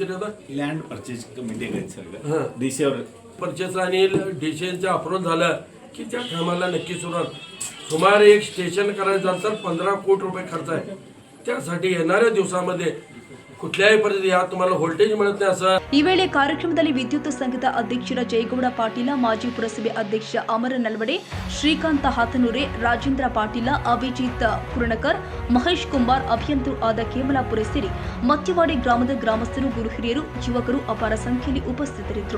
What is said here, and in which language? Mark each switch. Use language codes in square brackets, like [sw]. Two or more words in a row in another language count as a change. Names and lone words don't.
[en] land purchase committee [mr] डीसीवर परचेस आणि डीसीचं अप्रूव्हल झालं की त्या कामाला नक्की सुरुवात. सुमारे एक स्टेशन करायचं झालं तर 15 कोटी रुपये खर्च आहे. त्यासाठी येणाऱ्या दिवसामध्ये कुठल्याही परिस्थिती या तुम्हाला व्होल्टेज मिळत नाही असं. [kn] ಈ ವೇಳೆ ಕಾರ್ಯಕ್ರಮದಲ್ಲಿ ವಿದ್ಯುತ್ ಸಂಘದ ಅಧ್ಯಕ್ಷರ ಜಯಗೌಡ ಪಾಟೀಲ, ಮಾಜಿ ಪುರಸಭೆ ಅಧ್ಯಕ್ಷ ಅಮರ ನಲ್ವಡೆ, ಶ್ರೀಕಾಂತ ಹಾತನೂರೆ, ರಾಜೇಂದ್ರ ಪಾಟೀಲ, ಅಭಿಜಿತ್ ಕುರಣಕರ್, ಮಹೇಶ್ ಕುಮಾರ್, ಅಭಿಯಂತರು ಆದ ಕೇಮಲಾಪುರ ಸೇರಿ ಮತ್ತಿವಾಡಿ ಗ್ರಾಮದ ಗ್ರಾಮಸ್ಥರು, ಗುರು ಹಿರಿಯರು, ಯುವಕರು ಅಪಾರ ಸಂಖ್ಯೆಯಲ್ಲಿ ಉಪಸ್ಥಿತರಿದ್ದರು.